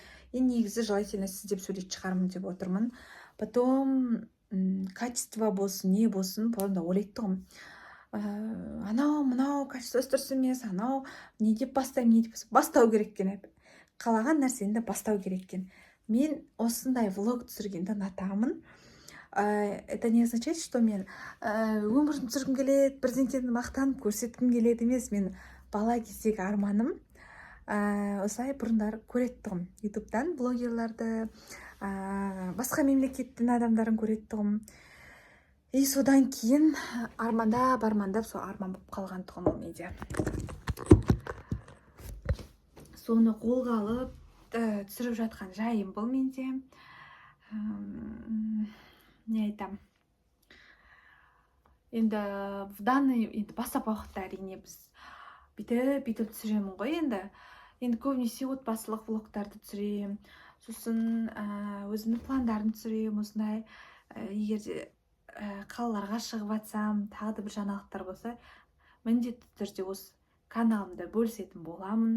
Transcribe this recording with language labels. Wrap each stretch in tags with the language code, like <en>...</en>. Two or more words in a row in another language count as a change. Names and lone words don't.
<kk>Енді негізі желательно сіз деп сөйлейтін шығармын деп отырмын.</kk> <ru>Потом качество</ru> <kk>болсын, не болсын, потом да ойлайтын тұғым. Анау, мынау качествосы дұрыс емес, анау не деп бастаймын, не деп бастау керек екен. Қалаған нәрсені бастау керек екен. Мен осындай влог түсіргенді ұнатамын.</kk> <ru>Это не означает, что</ru> <kk>мен өмірін түсіргім келеді, бірдеңені мақтанып көрсеткім келеді емес. Мен бала кездегі арманым осылай бұрындар көреттім. Ютубтан блогерларды, басқа мемлекеттің адамдарын көреттім. И содан кейін армандап, сол арман болып қалған тұғым ол менде. Соны қолға алып түсіріп жатқан жайым бұл менде. Не айтам? Енді</kk> <ru>в данный</ru> <kk>бастапқы уақытта әрине біз бүйтіп түсіремін ғой енді. Енді көбінесе отбасылық влогтарды түсірем. Сосын өзімнің пландарын түсірем. Осындай егер де қалаларға шығып жатсам, тағы да бір жаңалықтар болса, міндетті түрде осы каналымда бөлісетін боламын.</kk>